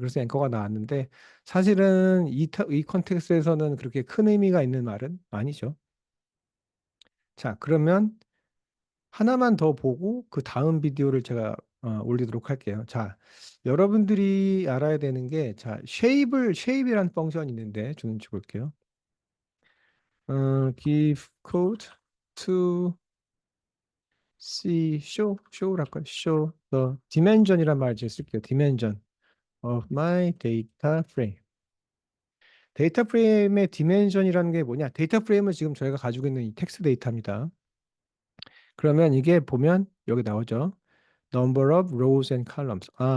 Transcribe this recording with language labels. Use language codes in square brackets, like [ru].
[ko] 그래서 앵커가 나왔는데 사실은 이 컨텍스트에서는 그렇게 큰 의미가 있는 말은 아니죠. 자, 그러면 하나만 더 보고 그 다음 비디오를 제가 올리도록 할게요. 자, 여러분들이 알아야 되는 게, 자, 쉐입이란 펑션이 있는데, 주는지 볼게요. [en] give code to show랄까요? show the dimension이란 말 이제 쓸게요. dimension of my data frame. [ko] 데이터 프레임의 디멘션이라는 게 뭐냐? 데이터 프레임은 지금 저희가 가지고 있는 이 텍스트 데이터입니다. 그러면 이게 보면 여기 나오죠. [en] number of rows and columns.